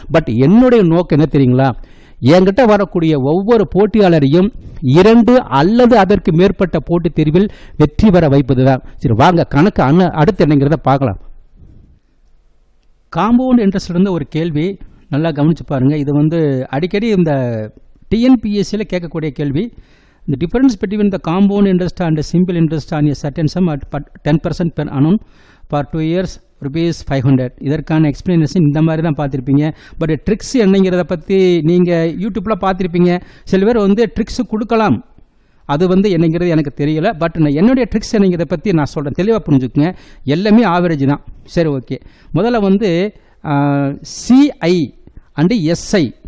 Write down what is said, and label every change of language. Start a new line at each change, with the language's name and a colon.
Tamil: But என்னுடைய நோக்கம் என்ன தெரியுங்களா? என்கிட்ட வரக்கூடிய ஒவ்வொரு போட்டியாளரையும் 2 அல்லது அதற்கு மேற்பட்ட போட்டித் தேர்வில் வெற்றி பெற வைப்பது தான். சரி, வாங்க கணக்கு அடுத்து என்னங்கிறத பார்க்கலாம். காம்பவுண்ட் இன்ட்ரெஸ்ட் இருந்த ஒரு கேள்வி நல்லா கவனிச்சு பாருங்க. இது வந்து அடிக்கடி இந்த டிஎன்பிஎஸ்சியில் கேட்கக்கூடிய கேள்வி.
English: The difference between the compound interest and the simple interest on a certain sum at 10% per annum for 2 years ₹500.
Tamil: இதற்கான எக்ஸ்பிளனேஷன் இந்த மாதிரி தான் பார்த்துருப்பீங்க. பட் ட்ரிக்ஸ் என்னங்கிறத பற்றி நீங்கள் யூடியூப்பில் பார்த்துருப்பீங்க. சில பேர் வந்து ட்ரிக்ஸ் கொடுக்கலாம், அது வந்து என்னங்கிறது எனக்கு தெரியல. பட் நான் என்னுடைய ட்ரிக்ஸ் என்னங்கிறத பற்றி நான் சொல்கிறேன், தெளிவாக புரிஞ்சுக்குங்க. எல்லாமே ஆவரேஜ் தான். சரி, ஓகே. முதல்ல வந்து சிஐ அண்டு எஸ்ஐ.